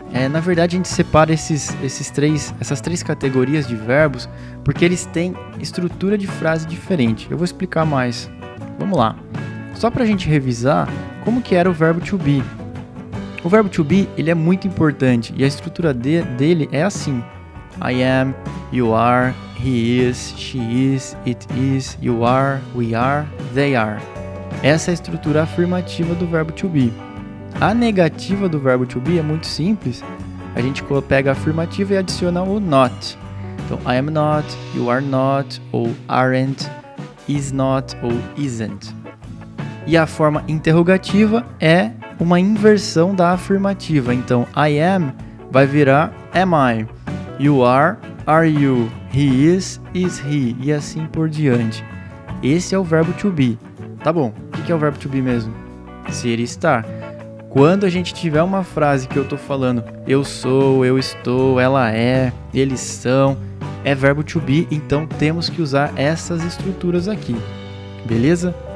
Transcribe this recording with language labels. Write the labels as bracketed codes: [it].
[pt] Na verdade, a gente separa essas três categorias de verbos porque eles têm estrutura de frase diferente. Eu vou explicar mais. Vamos lá. Só para a gente revisar como que era o verbo to be. O verbo to be ele é muito importante e a estrutura dele é assim. [en] I am, you are, he is, she is, it is, you are, we are, they are. [pt] Essa é a estrutura afirmativa do verbo to be. A negativa do verbo to be é muito simples. A gente pega a afirmativa e adiciona o not. [en] Então, I am not, you are not, ou aren't, is not, ou isn't. [pt] E a forma interrogativa é uma inversão da afirmativa. [en] Então, I am [pt] vai virar [en] am I. You are you? He is he? [pt] E assim por diante. Esse é o verbo to be. Tá bom, o que é o verbo to be mesmo? Ser e estar. Quando a gente tiver uma frase que eu tô falando, eu sou, eu estou, ela é, eles são, é verbo to be, então temos que usar essas estruturas aqui. Beleza?